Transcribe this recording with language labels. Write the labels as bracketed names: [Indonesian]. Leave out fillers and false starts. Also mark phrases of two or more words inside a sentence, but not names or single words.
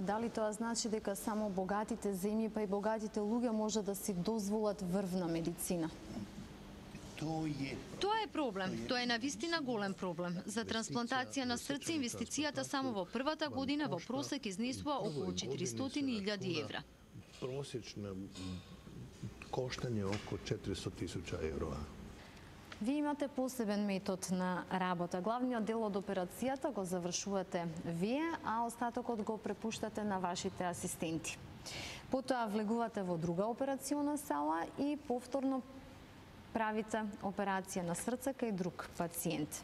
[Macedonian] Дали тоа значи дека само богатите земји па и богатите луѓе може да си дозволат врвна медицина? Тоа е проблем. Тоа е навистина голем проблем. За трансплантација на срце инвестицијата само во првата година во просек изнесува околу 400.000 евра. [Croatian] Prosječno koštanje oko 400.000 евро. [Macedonian] Вие имате посебен метод на работа. Главниот дел од операцијата го завршувате вие, а остатокот го препуштате на вашите асистенти. Потоа влегувате во друга операциона сала и повторно правите операција на срце кај друг пациент.